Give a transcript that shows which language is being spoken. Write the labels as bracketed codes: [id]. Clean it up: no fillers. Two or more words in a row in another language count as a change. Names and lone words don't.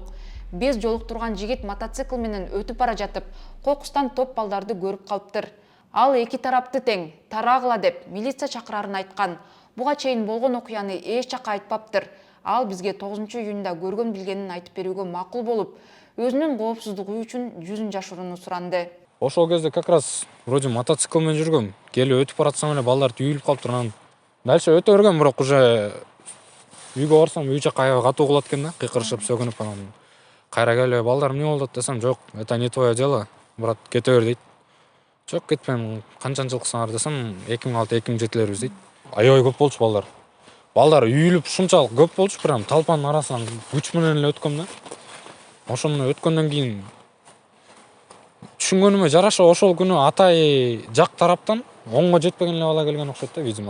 [ky] Без жолуктурган жигит мотоцикл менен өтүп бара жатып, кокустан топ балдарды көрүп калыптыр. Ал эки тарапты тең, тарагыла деп милиция чакырарын айткан. Буга чейин болгон окуяны эч жакка айтпаптыр. Ал бизге 9-июнда көргөн билгенин айтып берүүгө макул болуп, өзүнүн коопсуздугу үчүн жүзүн жашырууну суранды. Ошол кезде [ru] как раз вроде [ky] мотоцикл менен жүргөм. Келип өтүп баратсам эле балдар түйүлүп калыптыр. Анан дальше өтө бергем, бирок уже үйгө барсам үй жакка аябай катуу кулат экен да, кыйкырышып сөгүнүп. Анан кайра келип балдар эмне болду десем, жок, [ru] это не твое дело, брат, [ky] кете бер дейт. Жок, кетпейм, канчанчылыксыңар десем, 2006-2007-лербиз дейт. Аябай көп болчу балдар. Балдар үйүлүп ушунчалык көп болчу, прям талпанын арасынан күч менен эле өткөм да. Ошону өткөндөн кийин түшүнгөнүмө жараша ошол күнү Атай жак тараптан оңго жетпеген эле бала келген окшойт да, видимо.